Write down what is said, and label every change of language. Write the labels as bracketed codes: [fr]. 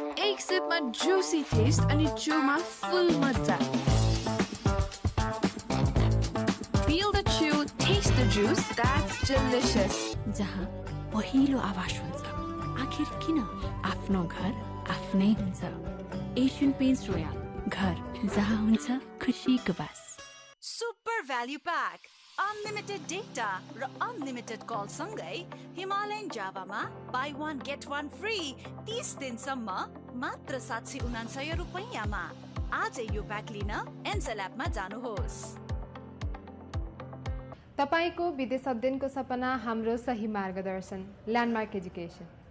[ne] एक सिपमा Jussi test अनि चुमा फुल मजा। [en] Feel the chew, taste the juice, that's delicious. [ne] जहाँ पहिलो आवाज हुन्छ, आखिर किन आफ्नो घर आफ्नै हुन्छ। एशियन पेन्ट्स रोयल, घर जहाँ हुन्छ खुसीको बास। [en] Super Value Pack. Unlimited data [ne] र [en] unlimited call [ne] सँगै Himalayan जावामा [en] buy one get one free [ne] 30 दिनसम्म मात्र 799 रुपैयाँमा। आजै यो प्याक लिन एन्सेल एपमा जानुहोस्। तपाईको विदेश अध्ययनको सपना हाम्रो सही मार्गदर्शन ल्यान्डमार्क एजुकेसन।